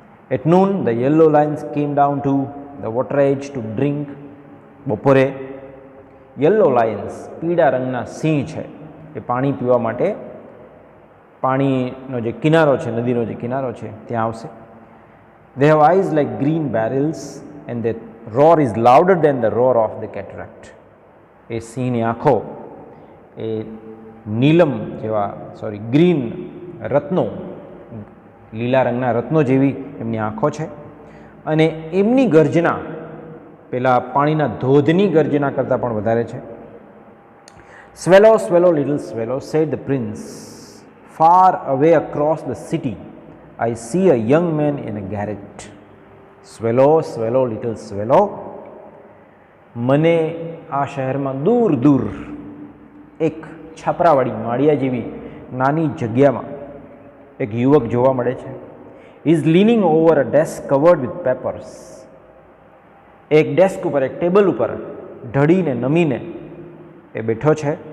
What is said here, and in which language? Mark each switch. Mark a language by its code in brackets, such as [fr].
[en] At noon the yellow lines came down to the water edge to drink. [gu] બપોરે yellow Lions, પીળા રંગના સિંહ છે, એ પાણી પીવા માટે પાણીનો જે કિનારો છે, નદીનો જે કિનારો છે, ત્યાં આવશે. [en] They have eyes like green barrels and their roar is louder than the roar of the cataract. [gu] એ સિંહની આંખો એ નીલમ જેવા, ગ્રીન રત્નો, લીલા રંગના રત્નો જેવી એમની આંખો છે, અને એમની ગર્જના પેલા પાણીના ધોધની ગર્જના કરતાં પણ વધારે છે. [en] Swallow, swallow, little swallow, said the prince. Far away across the city, I see a young man in a garret. Swallow, swallow, little swallow. [gu] મને આ શહેરમાં દૂર દૂર એક છાપરાવાળી માળિયા જેવી નાની જગ્યામાં એક યુવક જોવા મળે છે. [en] Is leaning over a desk covered with papers. [gu] એક ડેસ્ક ઉપર, એક ટેબલ ઉપર ઢળીને નમીને એ બેઠો છે.